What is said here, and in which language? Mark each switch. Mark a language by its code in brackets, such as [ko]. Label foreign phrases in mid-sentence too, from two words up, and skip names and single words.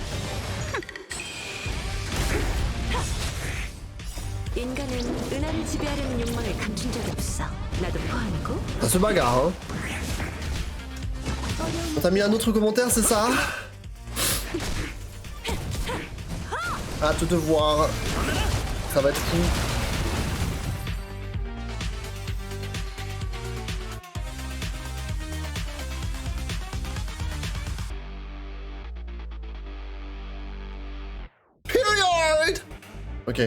[ko] 인간은 은하를 지배하려는 욕망을 감춘 적이 없어. 나도 포함이고. [fr] Ça se bagarre, hein. T'as mis un autre commentaire, c'est ça? Hâte de te voir. Ça va être fou. Period. Ok.